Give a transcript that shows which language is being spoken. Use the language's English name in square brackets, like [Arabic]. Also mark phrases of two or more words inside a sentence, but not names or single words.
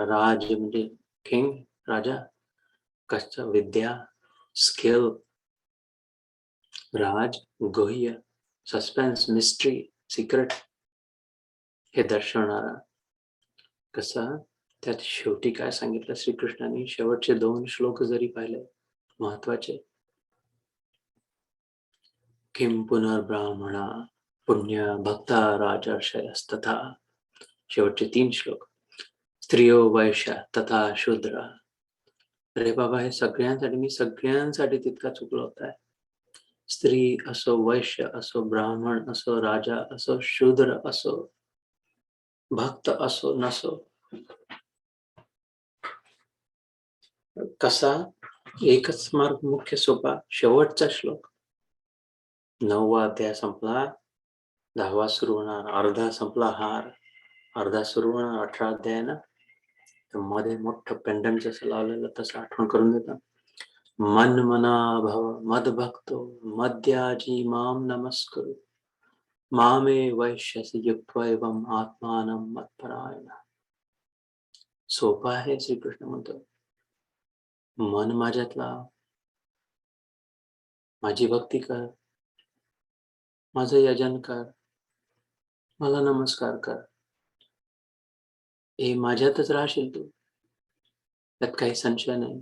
[Marathi] राज म्हणजे किंग, राजा, कष्ट, विद्या, स्किल, राज, गुह्य, सस्पेन्स, मिस्ट्री, सिक्रेट हे दर्शवणारा. कसा त्यात शेवटी काय सांगितलं श्रीकृष्णाने, शेवटचे 2 श्लोक जरी पाहिले महत्वाचे, [Sanskrit] किम पुनर्ब्राह्मणा पुण्य भक्ता राजर्षयस्तथा, [Marathi] शेवटचे 3 श्लोक, [Sanskrit] स्त्रियो वैश्य तथा शूद्र. [Marathi] अरे बाबा, हे सगळ्यांसाठी, मी सगळ्यांसाठी तितका चुकलो होता. स्त्री असो, वैश्य असो, ब्राह्मण असो, राजा असो, शूद्र असो, भक्त असो नसो. कसा एकच मार्ग मुख्य सोपा, शेवटचा श्लोक. 9वा अध्याय संपला, 10वा सुरू होणार, अर्धा संपला हार, अर्धा सुरू होणार. 18 अध्याय ना, तर मध्ये मोठं पेंडंट जसं लावलेलं तसं आठवण करून देतात. [Sanskrit] मन मना भव मद भक्तो मद्याजी माम नमस्कुरु मामे वैश्यसि युक्त्वा एवं आत्मानं मत्परायण. [Marathi] सोपा आहे. श्रीकृष्ण म्हणतो, मन माझ्यात लाव, माझी भक्ती कर, माझं यजन कर, मला नमस्कार कर, हे माझ्यातच राहशील तू, त्यात काही संशय नाही.